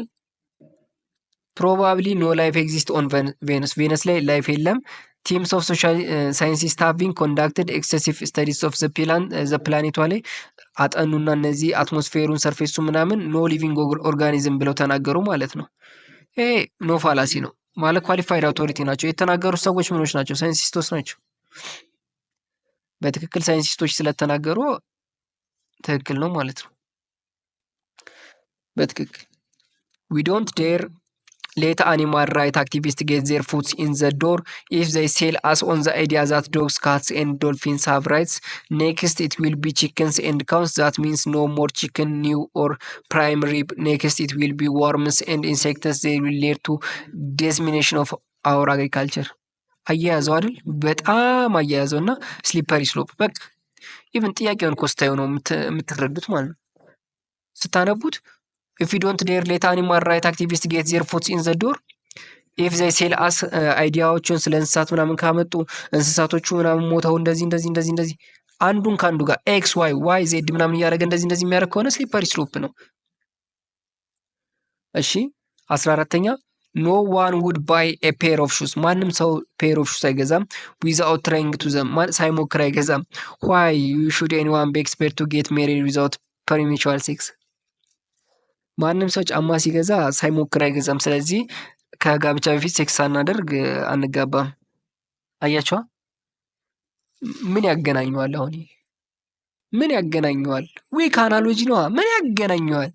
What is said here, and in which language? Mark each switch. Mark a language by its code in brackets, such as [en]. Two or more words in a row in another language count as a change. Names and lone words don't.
[en] probably no life exist on Venus [am] ላይ ላይፍ የለም። [en] teams of social scientist have been conducted excessive studies of the [am] ፕላኔቷ ላይ አጠኑና እነዚህ አትሞስፌሩን ሰርፌሱ ምናምን [en] no living organism [am] ብለው ተናገሩ ማለት ነው። ይሄ [en] no fallacy [am] ነው ማለት [en] qualified authority [am] ናቸው የተናገሩት ሰዎች ምኖች ናቸው? ሳይንቲስቶች ናቸው። በትክክል ሳይንቲስቶች ስለተናገሩ ትክክል ነው ማለት ነው። በትክክል [en] we don't dare let animal right activists get their foot in the door if they sell us on the idea that dogs, cats and dolphins have rights. Next it will be chickens and cows. That means no more chicken, new or prime rib. Next it will be worms and insects. They will lead to decimation of our agriculture. [am] አያያዘው አይደል? በጣም አያያዘው እና [en] slippery slope [am] በቃ ኢቭን ጥያቄውን ኮስታዩ ነው የምትረዱት ማለት ነው ስታነቡት። [en] If you don't dare let animal right activists get their foot in the door if they sell us [am] አይዲያዎችን ስለ እንስሳት ምናምን ካመጡ እንስሳቶቹ ምናምን ሞተው እንደዚህ አንዱን ካንዱ ጋር [en] X Y Z [am] ምናምን እያደረገ እንደዚህ የሚያደርግ ከሆነ [en] slippery slope [am] ነው። እሺ 14ኛ [en] no one would buy a pair of shoes. [am] ማንም ሰው [en] pair of shoes አይገዛም without trying to them [am] ሳይሞክር አይገዛም። [en] why should anyone be expert to get married without premarital sex? [am] ማንም ሰው ጫማ ሲገዛ ሳይሞክር አይገዛም። ስለዚህ ከጋብቻ በፊት ሴክስ ሳናደርግ አንጋባም። አያችኋ? ምን ያገናኘዋል? አሁን ምን ያገናኘዋል? [en] weak analogy [am] ነው። ምን ያገናኘዋል?